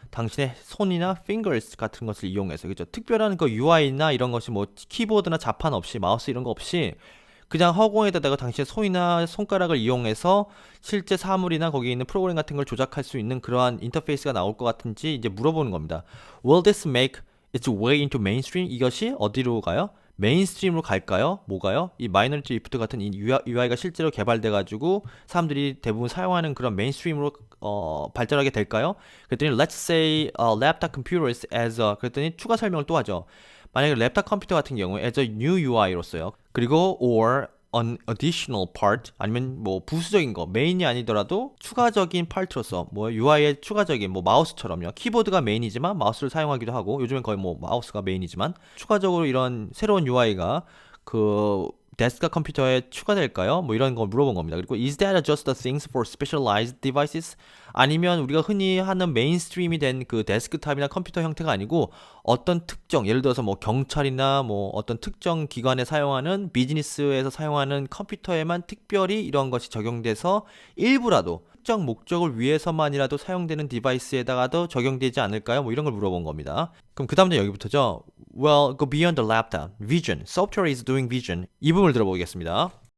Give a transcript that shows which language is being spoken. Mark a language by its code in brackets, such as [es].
[ko] 당신의 손이나 fingers 같은 것을 이용해서, 그죠? 특별한 그 UI나 이런 것이 뭐 키보드나 자판 없이, 마우스 이런 거 없이 그냥 허공에다가 당신의 손이나 손가락을 이용해서 실제 사물이나 거기에 있는 프로그램 같은 걸 조작할 수 있는 그러한 인터페이스가 나올 것 같은지 이제 물어보는 겁니다. [en] Will this make its way into mainstream? [ko] 이것이 어디로 가요? 메인스트림으로 갈까요? 뭐가요? 이 마이너리티 리포트 같은 이 UI가 실제로 개발돼가지고 사람들이 대부분 사용하는 그런 메인스트림으로 발전하게 될까요? 그랬더니 let's say laptop computers as a 그랬더니 추가 설명을 또 하죠. 만약에 랩탑 컴퓨터 같은 경우에 as a new UI 로서요. 그리고 or an additional part 아니면 뭐 부수적인 거 메인이 아니더라도 추가적인 파트로서 뭐 UI의 추가적인 뭐 마우스처럼요. 키보드가 메인이지만 마우스를 사용하기도 하고 요즘엔 거의 뭐 마우스가 메인이지만 추가적으로 이런 새로운 UI가 그 데스크탑 컴퓨터에 추가될까요? 뭐 이런 거 물어본 겁니다. [en] 그리고 is that just the things for specialized devices? [ko] 아니면 우리가 흔히 하는 메인스트림이 된 그 데스크탑이나 컴퓨터 형태가 아니고 어떤 특정 예를 들어서 뭐 경찰이나 뭐 어떤 특정 기관에 사용하는 비즈니스에서 사용하는 컴퓨터에만 특별히 이런 것이 적용돼서 일부라도 특정 목적을 위해서만이라도 사용되는 디바이스에다가도 적용되지 않을까요? 뭐 이런 걸 물어본 겁니다. [en] 그럼 그 다음에 여기부터죠. Well, go beyond the laptop. Vision. Software is doing vision. 이 부분을 들어보겠습니다.